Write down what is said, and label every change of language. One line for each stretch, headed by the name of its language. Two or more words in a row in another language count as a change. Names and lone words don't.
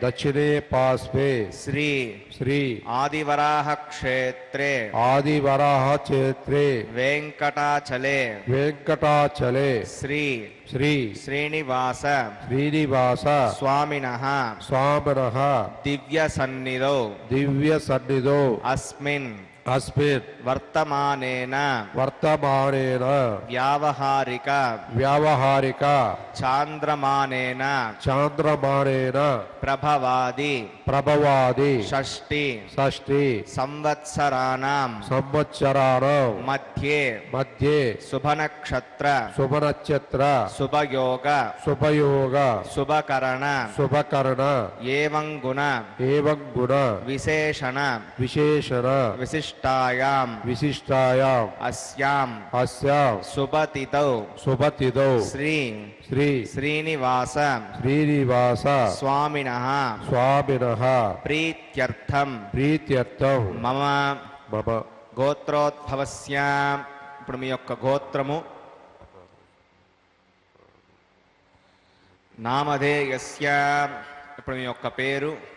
Sanskrit: శ్రీ ఆదివరాహ క్షేత్రే వెంకటాచలే శ్రీ శ్రీనివాస స్వామినః దివ్య సన్నిధౌ అస్మిన్ अस्मिन् వర్తమానేన वर्तमानेन వ్యావహారిక व्यावहारिक చాంద్రమానేన चान्द्रमानेन ప్రభవాది प्रभवादि షష్ఠి षष्टि సంవత్సరాణం संवत्सराणां మధ్యే मध्ये శుభనక్షత్ర शुभनक्षत्र శుభయోగ शुभयोग శుభకరణ शुभकर्ण ఏవం గుణ एवं गुण విశేషణ विशेषण విశిష్టాయాం विशिष्टायाम् అస్యాం अस्यां శుభతిథౌ शुभतिथौ శ్రీ श्री శ్రీనివాస श्रीनिवास స్వామినః स्वामिनः ప్రీత్యర్థం प्रीत्यर्थं మమ मम
Telugu: గోత్రోద్భవస్య ఇప్పుడు మీ యొక్క గోత్రము నామధేయస్య ఇప్పుడు మీ యొక్క పేరు